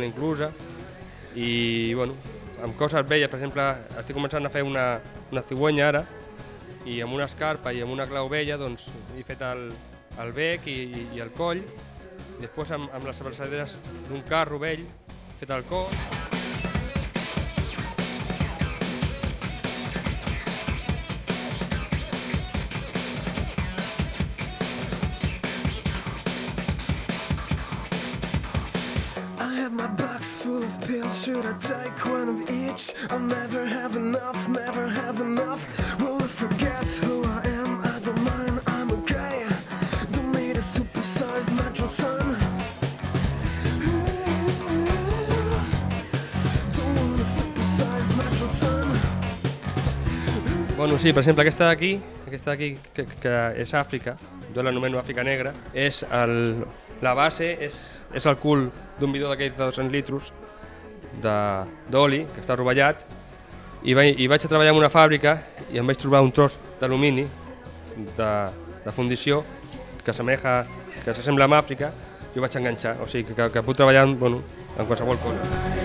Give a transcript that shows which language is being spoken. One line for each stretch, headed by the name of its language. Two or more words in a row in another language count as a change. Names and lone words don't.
Catalan: inclusa, i, bueno, amb coses velles, per exemple, estic començant a fer una cigüenya ara, i amb una escarpa i amb una clau vella, doncs, he fet el bec i el coll, i després amb les abraçaderes d'un carro vell, he fet el cos.
English: My box full of pills, should I take one of each? I'll never have enough, never have enough. Will I forget who I am? I don't mind, I'm okay. Don't need a supersized metro son. Don't want a supersized metro son.
Catalan: Bueno, sí, per exemple, aquesta d'aquí, que és Àfrica, jo l'anomeno Àfrica Negra, la base és el cul d'un bidó d'aquells de 200 litres d'oli, que està rovellat, i vaig a treballar en una fàbrica i em vaig trobar un tros d'alumini de fundició que s'assembla amb Àfrica i ho vaig enganxar, o sigui que puc treballar en qualsevol cosa.